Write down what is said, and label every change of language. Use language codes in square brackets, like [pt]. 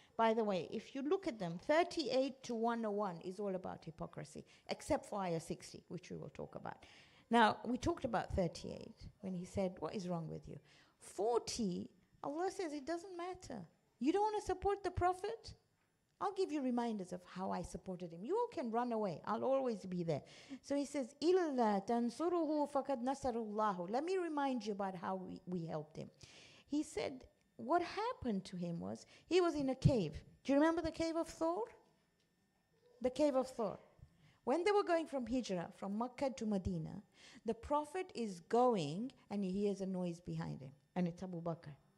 [en] By the way, if you look at them, 38 to 101 is all about hypocrisy, except for ayah 60, which we will talk about. Now, we talked about 38 when he said, what is wrong with you? 40, Allah says it doesn't matter. You don't want to support the Prophet? I'll give you reminders of how I supported him. You all can run away. I'll always be there. So he says, [ar] إِلَّا تَنْصُرُهُ فَقَدْ نَصَرُ اللَّهُ. [en] Let me remind you about how we helped him. He said, what happened to him was, he was in a cave. Do you remember the cave of Thor? The cave of Thor. When they were going from Hijrah, from Makkah to Medina, the Prophet is going and he hears a noise behind him. And it's Abu Bakr.